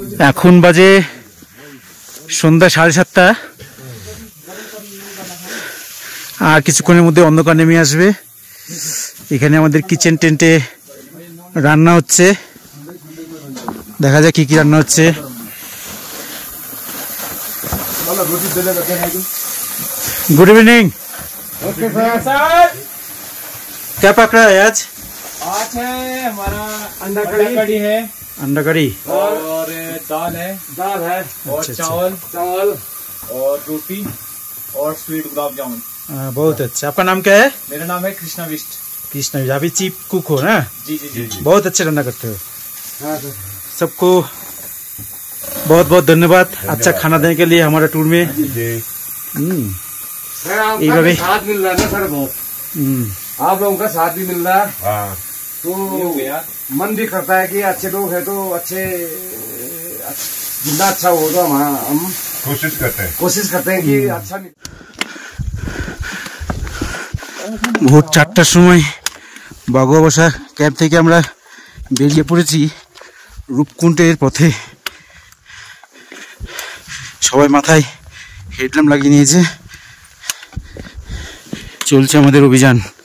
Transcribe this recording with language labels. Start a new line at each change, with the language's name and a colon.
Bangla: এখন বাজে সন্ধ্যা 7:30, আর কিছুক্ষণের মধ্যে অন্ধকার নেমে আসবে। এখানে আমাদের কিচেন টেন্টে রান্না হচ্ছে, দেখা যাক কি কি রান্না হচ্ছে।
Hindi: Good evening. क्या पक रहा है आज? आज है हमारा अंडा कड़ी है, अंडा कड़ी और दाल है और चावल और रोटी और स्वीट गुलाब जामुन। बहुत अच्छा। आपका नाम क्या है? मेरा नाम है कृष्णा विष्ट। कृष्णा, अभी चीफ कुक हो ना? जी जी जी, जी। बहुत अच्छे रंधा करते हो। सबको बहुत बहुत धन्यवाद अच्छा खाना देने के लिए हमारे टूर में। आपका साथ मिल रहा है ना सर, बहुत आप लोगों का साथ भी मिल रहा है, तो मन भी करता है कि अच्छे लोग हैं तो अच्छे जितना अच्छा हो तो हम कोशिश करते हैं कि अच्छा।
Bangla: ভোর 4টার সময় বাগুয়াবাসা ক্যাম্প থেকে আমরা বেরিয়ে পড়েছি রূপকুণ্ডের পথে। সবাই মাথায় হেডল্যাম্প লাগিয়ে নিয়েছে, চলছে আমাদের অভিযান।